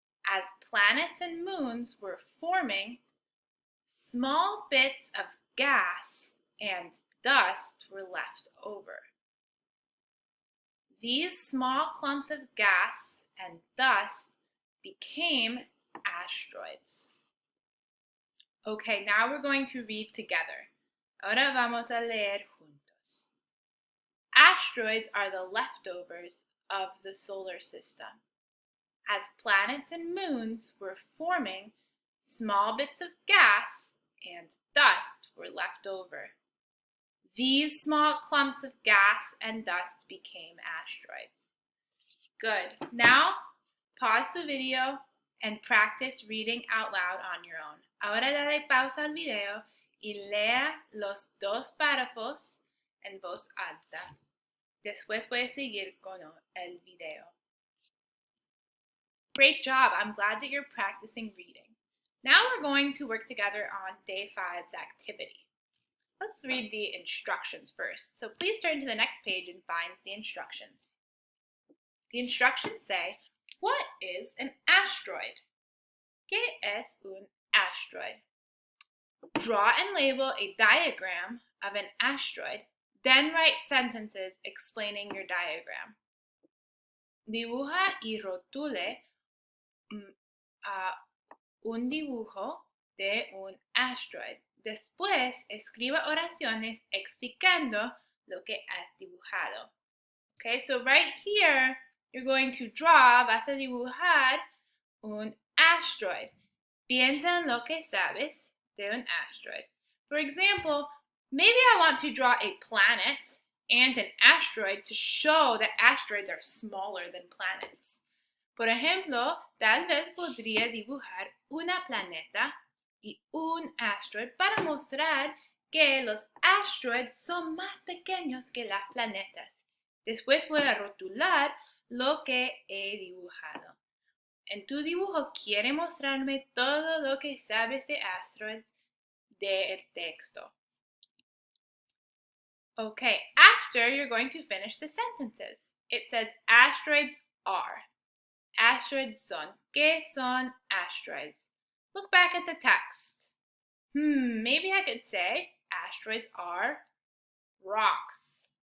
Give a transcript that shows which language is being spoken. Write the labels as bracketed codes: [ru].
[en] As planets and moons were forming, small bits of gas and dust were left over. These small clumps of gas and dust became asteroids. Okay, now we're going to read together. [es] Ahora vamos a leer juntos. [en] Asteroids are the leftovers of the solar system. As planets and moons were forming, small bits of gas and dust were left over. These small clumps of gas and dust became asteroids. Good. Now, pause the video and practice reading out loud on your own. [es] Ahora dale pausa al video y lea los dos párrafos en voz alta. Después puede seguir con el video. [en] Great job. I'm glad that you're practicing reading. Now we're going to work together on day 5's activity. Let's read the instructions first. So please turn to the next page and find the instructions. The instructions say, what is an asteroid? [es] ¿Qué es un asteroid? [en] Draw and label a diagram of an asteroid, then write sentences explaining your diagram. [es] Dibuja y rotule un dibujo de un asteroid. Después, escriba oraciones explicando lo que has dibujado. Okay, so right here, you're going to draw, vas a dibujar un asteroid. Piensa en lo que sabes de un asteroid. [en] For example, maybe I want to draw a planet and an asteroid to show that asteroids are smaller than planets. [es] Por ejemplo, tal vez podría dibujar una planeta y un asteroid para mostrar que los asteroids son más pequeños que las planetas. Después voy a rotular lo que he dibujado. En tu dibujo quiere mostrarme todo lo que sabes de asteroids del texto. [en] Okay, after you're going to finish the sentences. It says asteroids are. [es] Asteroids son. ¿Qué son asteroids? [en] Look back at the text. Maybe I could say asteroids are rocks.